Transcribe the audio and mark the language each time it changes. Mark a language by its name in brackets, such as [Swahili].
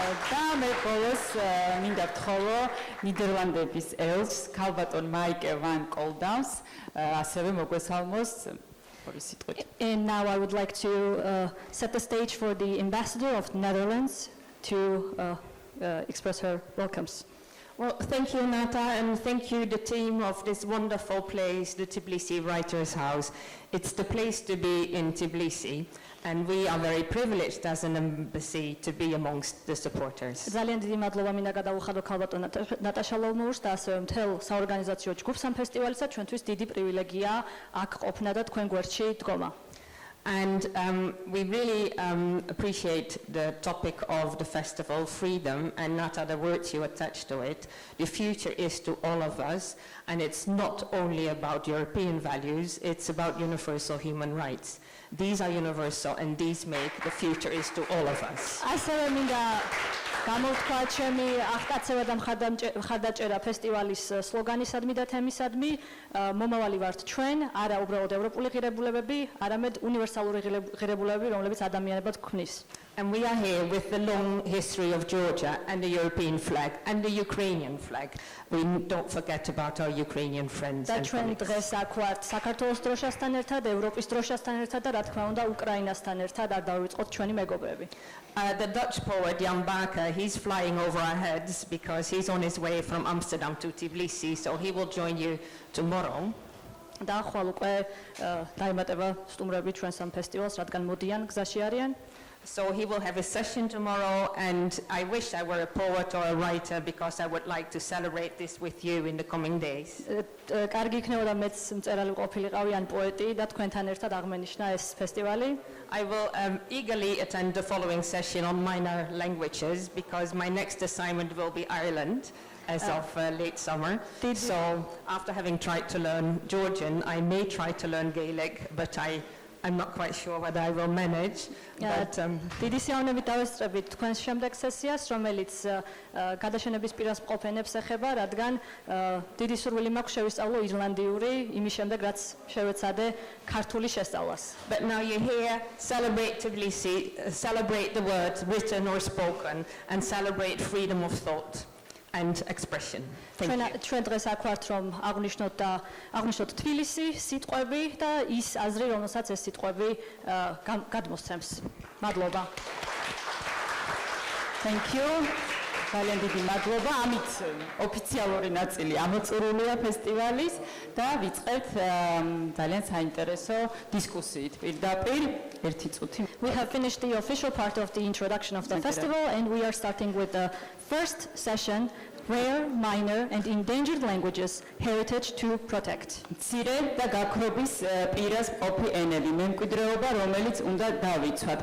[Georgian] და მე ყოველს მინდა ვთხოვო ნიდერლანდების ელს ქალბატონ მაიკე ვან კოლდამს ასევე მოგვესალმოს ორი სიტყვით. [English] And now I would like to set the stage for the ambassador of the Netherlands to express her welcomes. Well, thank you, Nata, and thank you, the team of this wonderful place, the Tbilisi Writers' House. It's the place to be in Tbilisi, and we are very privileged as an embassy to be amongst the supporters. [Georgian] ძალიან დიდი მადლობა მინდა გადაუხადო ქალბატონ ნატაშა ლომურს და ასევე მთელ საორგანიზაციო ჯგუფს ამ ფესტივალისა. ჩვენთვის დიდი პრივილეგია აქ ყოფნა და თქვენ გვერდში დგომა. [English] And we really appreciate the topic of the festival, freedom, and Nata, the words you attach to it. The future is to all of us, and it's not only about European values, it's about universal human rights. These are universal, and these make the future is to all of us. [Georgian] ასევე მინდა გამოვთქვა ჩემი აღტაცება და მხარდაჭერა ფესტივალის სლოგანისადმი და თემისადმი. მომავალი ვართ ჩვენ, არა უბრალოდ ევროპული ღირებულებები, არამედ უნივერსალური ღირებულებები, რომლებიც ადამიანებად გვქმნის. [English] And we are here with the long history of Georgia and the European flag and the Ukrainian flag. We don't forget about our Ukrainian friends [Georgian] და [English] and [Georgian] ჩვენ [English] colleagues. [Georgian] დღეს აქ ვართ საქართველოს დროშასთან ერთად, ევროპის დროშასთან ერთად და რა თქმა უნდა უკრაინასთან ერთად არ დავიწყოთ ჩვენი მეგობრები. [English] The Dutch poet Jan Baker, he's flying over our heads because he's on his way from Amsterdam to Tbilisi, so he will join you tomorrow. [Georgian] და ხვალ უკვე დაემატება სტუმრები ჩვენს ამ ფესტივალს, რადგან მოდიან, გზაში არიან. [English] So he will have a session tomorrow, and I wish I were a poet or a writer because I would like to celebrate this with you in the coming days. [Georgian] კარგი იქნებოდა მეც მწერალი ყოფილიყავი ან პოეტი და თქვენთან ერთად აღმენიშნა ეს ფესტივალი. [English] I will eagerly attend the following session on minor languages because my next assignment will be Ireland as of late summer. So after having tried to learn Georgian, I may try to learn Gaelic, but I'm not quite sure whether I will manage. But [Georgian] დიდი სიამოვნებით დავესწრებით თქვენს შემდეგ სესიას, რომელიც გადაშენების პირას მყოფენებს ეხება, რადგან დიდი სურვილი მაქვს შევისწავლო ირლანდიური, იმის შემდეგ რაც შევეცადე ქართული შესწავლას. [English] But now you're here, celebrate Tbilisi, celebrate the words written or spoken, and celebrate freedom of thought and expression. Thank you. [Georgian] ჩვენ დღეს აქ ვართ, რომ აღვნიშნოთ თბილისი, სიტყვები და ის აზრი, რომელსაც ეს სიტყვები გადმოსცემს. მადლობა. [English] Thank you. [Georgian] ძალიან დიდი მადლობა. ამით ოფიციალური ნაწილი ამოწურულია ფესტივალის და ვიწყებთ ძალიან საინტერესო დისკუსიით. პირდაპირ ერთი წუთი. [English] We have finished the official part of the introduction of the festival, and we are starting with the first session, Rare, Minor and Endangered Languages, Heritage to Protect. [Georgian] მცირე და გაქრობის პირას მყოფი ენები, მემკვიდრეობა, რომელიც უნდა დავიცვათ.